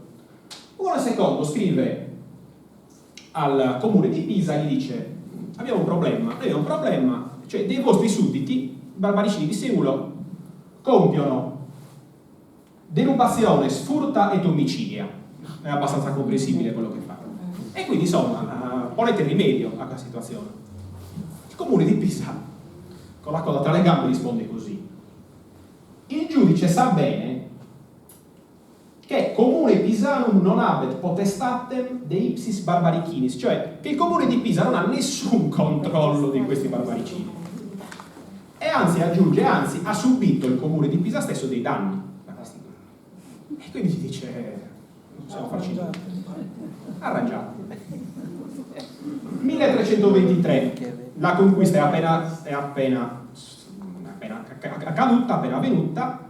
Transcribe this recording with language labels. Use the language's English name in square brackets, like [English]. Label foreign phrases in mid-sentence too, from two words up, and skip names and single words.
[Italian] Ugone II scrive al comune di Pisa e gli dice: abbiamo un problema, cioè dei vostri sudditi, barbaricini di Seulo, compiono derubazione, sfurta ed omicidia. È abbastanza comprensibile quello che fanno. E quindi insomma, ponete rimedio a questa situazione. Il comune di Pisa, con la coda tra le gambe, risponde così: il giudice sa bene che [Latin] comune pisanum non habet potestatem de ipsis barbarichinis, [Italian] cioè che il comune di Pisa non ha nessun controllo di questi barbaricini. E anzi, aggiunge, anzi ha subito il comune di Pisa stesso dei danni da questi. E quindi si dice: non possiamo farci niente. Arrangiato. 1323, la conquista è appena accaduta, appena avvenuta.